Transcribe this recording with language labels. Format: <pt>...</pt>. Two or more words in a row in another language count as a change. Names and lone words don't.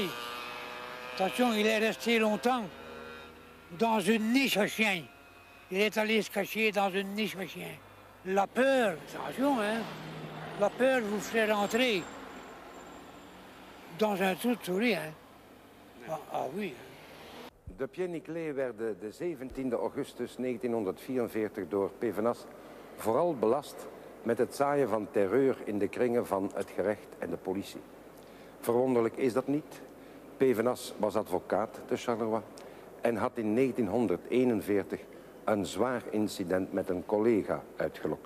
<fr>Attention, il est resté longtemps dans une niche à chien. Il est allé se cacher dans une niche à chien. La peur, attention, hein, la peur vous fait rentrer dans un trou de souris, hein. Ah oui.</fr> <nl>De Pied Niclé werden de 17e augustus 1944 door Pévenas vooral belast met het zaaien van terreur in de kringen van het gerecht en de politie. Verwonderlijk is dat niet. Pévenas was advocaat te Charleroi en had in 1941 een zwaar incident met een collega uitgelokt.</nl>